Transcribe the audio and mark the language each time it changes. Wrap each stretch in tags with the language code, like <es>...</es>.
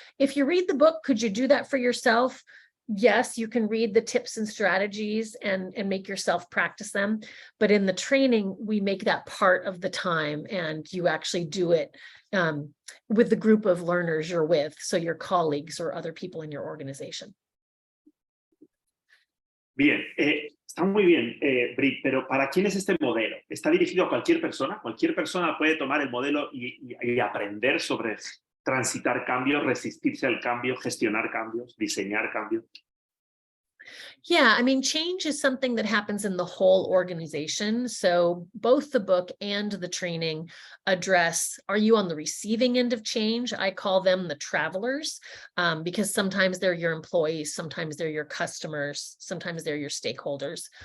<en>If you read the book, could you do that for yourself? Yes, you can read the tips and strategies and make yourself practice them. But in the training, we make that part of the time, and you actually do it with the group of learners you're with, so your colleagues or other people in your organization.</en> <es>Bien, está muy bien, Britt, pero ¿para quién es este modelo? ¿Está dirigido a cualquier persona? ¿Cualquier persona puede tomar el modelo y aprender sobre transitar cambios, resistirse al cambio, gestionar cambios, diseñar cambios?</es> <en>Yeah, I mean, change is something that happens in the whole organization. So both the book and the training address, are you on the receiving end of change? I call them the travelers, because sometimes they're your employees, sometimes they're your customers, sometimes they're your stakeholders.</en>